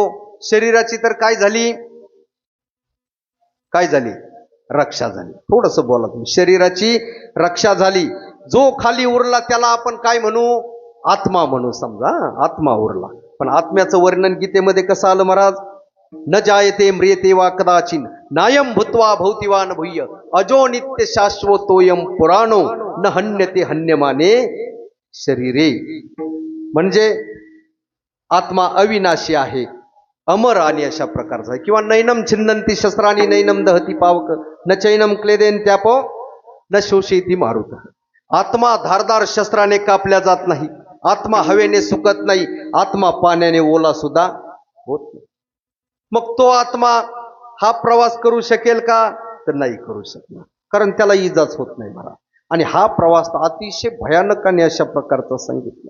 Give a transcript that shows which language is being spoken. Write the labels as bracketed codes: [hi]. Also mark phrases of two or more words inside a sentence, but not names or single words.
[mr] शरीराची तर काय झाली? काय झाली? रक्षा झाली. थोडस बोला तुम्ही. शरीराची रक्षा झाली. जो खाली उरला त्याला आपण काय म्हणू? आत्मा म्हणू. समजा आत्मा उरला. पण आत्म्याचं वर्णन गीतेमध्ये कसं आलं महाराज? [sa] न जायते म्रियते वा कदाचिन नायम भूत्वा भौतिवान भूय अजो नित्य शाश्वतोयम पुराणो न हन्यते हन्यमाने शरीरे. [mr] म्हणजे आत्मा अविनाशी आहे, अमर आणि अशा प्रकारचा आहे. [sa] किंवा नैनम छिन्नंती शस्त्राणी नैनम दहती पावक न चैनम क्लेदेन त्यापो न शोषेती मारुत. [mr] आत्मा धारदार शस्त्राने कापल्या जात नाही, आत्मा हवेने सुकत नाही, आत्मा पाण्याने ओला सुद्धा होत नाही. मग तो आत्मा हा प्रवास करू शकेल का? तर नाही करू शकणार, कारण त्याला इजाच होत नाही मला. आणि हा प्रवास अतिशय भयानक आणि अशा प्रकारचा सांगितला.